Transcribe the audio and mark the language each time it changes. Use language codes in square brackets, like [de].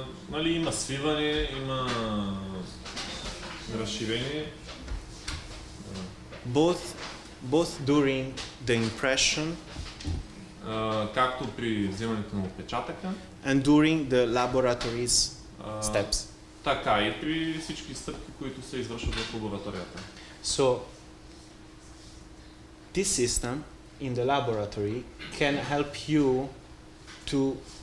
[bg] Нали, има свиване, има разширение. [en] Both during the impression [bg] Както при вземането на отпечатъка, [en] and during the laboratory's steps. [bg] така и при всички стъпки, които се извършват в лабораторията. [en] So this system in the laboratory can help you to